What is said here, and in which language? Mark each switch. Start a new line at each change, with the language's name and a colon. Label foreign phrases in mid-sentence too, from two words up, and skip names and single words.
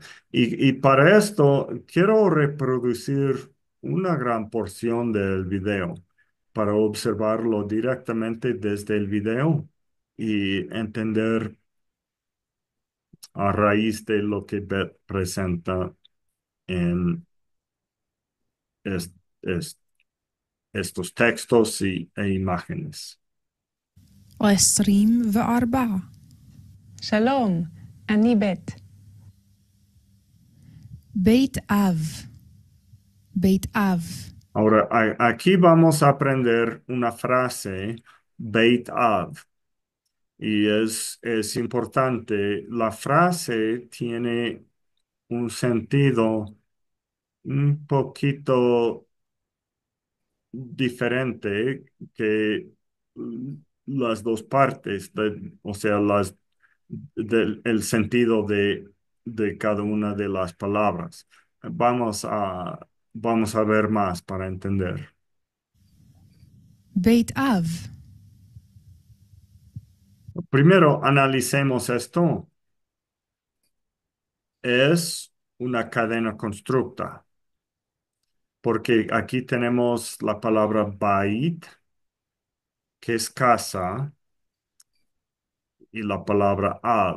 Spanish: Y para esto quiero reproducir una gran porción del video para observarlo directamente desde el video y entender a raíz de lo que Beth presenta en es- es- estos textos e imágenes. 24
Hebrew: שלום, אני בית. בית אב בית אב
Spanish: Ahora, aquí vamos a aprender una frase,
Hebrew: בית אב,
Spanish: y es importante. La frase tiene un sentido un poquito diferente que las dos partes, o sea, el sentido de cada una de las palabras. Vamos a, vamos a ver más para entender.
Hebrew: בית אב
Spanish: Primero, analicemos esto. Es una cadena constructa, porque aquí tenemos la palabra bait, que es casa, y la palabra ad.